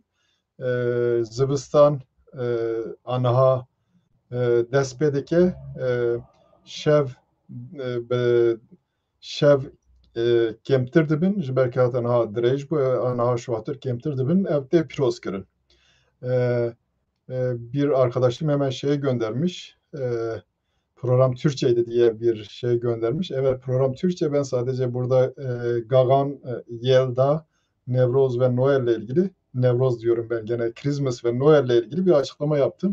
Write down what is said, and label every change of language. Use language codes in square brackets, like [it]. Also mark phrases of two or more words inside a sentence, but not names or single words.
[ku] Zivistan aniha dest pê dike. Şev bi şev kemtir dibin ji ber ke aniha dirêj bû aniha şuatir kemtir dibin ev tê pîroz kirin. [tr] Bir arkadaşım hemen şeye göndermiş. Program Türkçeydi diye bir şey göndermiş. Evet, program Türkçe. Ben sadece burada Gagan, Yelda, Nevroz ve Noel ile ilgili, Nevroz diyorum ben gene, Christmas ve Noel ile ilgili bir açıklama yaptım.